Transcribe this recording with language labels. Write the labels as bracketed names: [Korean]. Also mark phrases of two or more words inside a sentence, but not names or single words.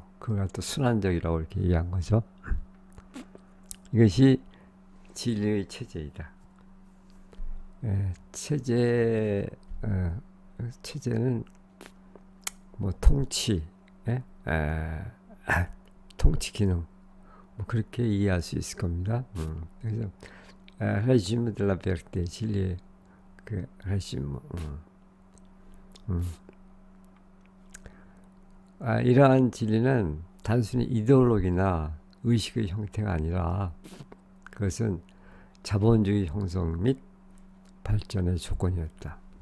[Korean] 그걸 또 순환적이라고 이렇게 이해한 거죠. 이것이 진리의 체제이다. 체제는 뭐 통치, 통치 기능, 뭐 그렇게 이해할 수 있을 겁니다. [French] 그래서 régime de la vérité, [Korean] 진리의 그 régime. 이러한 진리는 단순히 이데올로기나 의식의 형태가 아니라 그것은 자본주의 형성 및 발전의 조건이었다.